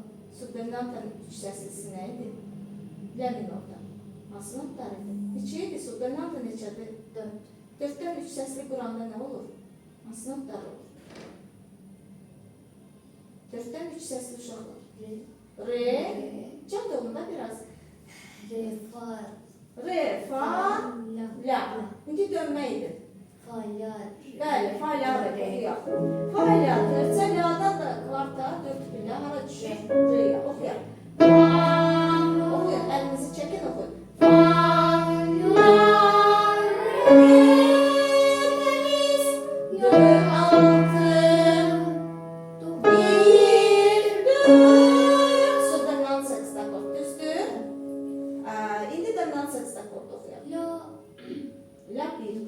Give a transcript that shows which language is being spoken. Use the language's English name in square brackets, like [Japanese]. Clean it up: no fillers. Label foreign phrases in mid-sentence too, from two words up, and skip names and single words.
[Azerbaijani] Subdominantın 3 səslisi nə idi? La minorda. Hansı notlarıydı? Neçə idi? Subdominantın neçədir? 4. 4-dən 3 səsli quranda nə olur? Hansı notlar olur? 4-dən 3 səsli uşaqlar. Re. Re. Cəd olunda biraz. Re, fa. Re, fa, la. İndi dönmə idi. Bəli, fa, la, re oxuyaq. Fa, la, dörtsə, la'dan da kvarta 4 pillə hara düşür? Re'yə oxuyaq. Oxuyun, əlinizi çəkin oxuyun. Fa, la, re, təmiz, do, 6, 1, 4. Soldan sextakord, düzdür? İndi döndən sextakord oxuyaq. La 1'dir.